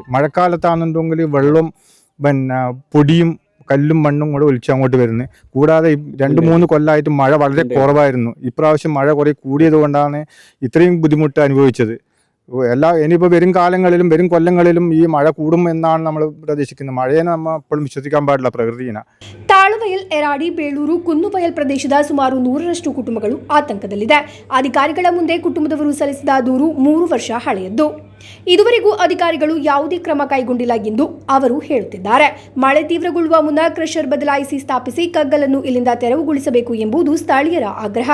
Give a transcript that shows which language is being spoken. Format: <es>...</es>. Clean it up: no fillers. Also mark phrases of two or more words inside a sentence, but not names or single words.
<ml>മഴക്കാലത്താണെന്നുണ്ടെങ്കിൽ വെള്ളം പൊടിയും കല്ലും മണ്ണും കൂടെ ഒലിച്ച് അങ്ങോട്ട് വരുന്നത്. കൂടാതെ 2-3 കൊല്ലമായിട്ട് മഴ വളരെ കുറവായിരുന്നു. ഇപ്രാവശ്യം മഴ കുറേ കൂടിയത് കൊണ്ടാണ് ഇത്രയും ബുദ്ധിമുട്ട് അനുഭവിച്ചത്. ഇനിയിപ്പോൾ വരും കാലങ്ങളിലും വരും കൊല്ലങ്ങളിലും ഈ മഴ കൂടും എന്നാണ് നമ്മൾ പ്രതീക്ഷിക്കുന്നത്. മഴയെ നമ്മൾ എപ്പോഴും വിശ്വസിക്കാൻ പാടില്ല പ്രകൃതിനെ.</ml> <kn>ತಾಳುವಯಲ್ ಎರಾಡಿ ಬೇಳೂರು ಕುನ್ನುಬಯಲ್ ಪ್ರದೇಶದ ಸುಮಾರು 100ರಷ್ಟು ಕುಟುಂಬಗಳು ಆತಂಕದಲ್ಲಿದೆ. ಅಧಿಕಾರಿಗಳ ಮುಂದೆ ಕುಟುಂಬದವರು ಸಲ್ಲಿಸಿದ ದೂರು 3 ವರ್ಷ ಹಳೆಯದ್ದು. ಇದುವರೆಗೂ ಅಧಿಕಾರಿಗಳು ಯಾವುದೇ ಕ್ರಮ ಕೈಗೊಂಡಿಲ್ಲ ಎಂದು ಅವರು ಹೇಳುತ್ತಿದ್ದಾರೆ. ಮಳೆ ತೀವ್ರಗೊಳ್ಳುವ ಮುನ್ನ ಕ್ರಷರ್ ಬದಲಾಯಿಸಿ ಸ್ಥಾಪಿಸಿ ಕಗ್ಗಲನ್ನು ಇಲ್ಲಿಂದ ತೆರವುಗೊಳಿಸಬೇಕು ಎಂಬುದು ಸ್ಥಳೀಯರ ಆಗ್ರಹ.</kn>